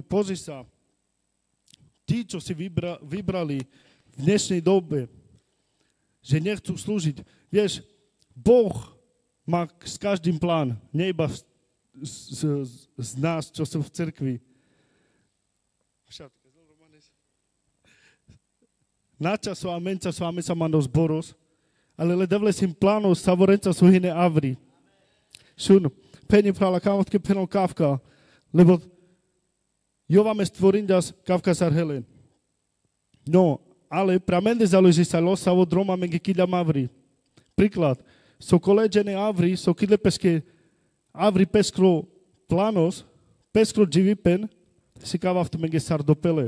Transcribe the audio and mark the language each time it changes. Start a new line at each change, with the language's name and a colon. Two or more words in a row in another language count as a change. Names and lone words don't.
Slovak: Pozri sa, tí, čo si vybrali v dnešnej dobe, že nechcú slúžiť. Vieš, Boh má s každým plán, nie iba z nás, čo sú v cirkvi.
Romany: Načaso a menčaso a mesa mandos boros, ale le devlesim planos savorenca suhine avri. Šun, penim prala kamotke penol kavka, lebo jovame stvorindas kavka sar helen. No, ale pramende
Slovak: založi sa
Romany: losavo droma menge kilja mavri. Príklad, so koleđene avri, so kilepeske avri peskro planos, peskro dživipen, si kavaftu menge sar dopele.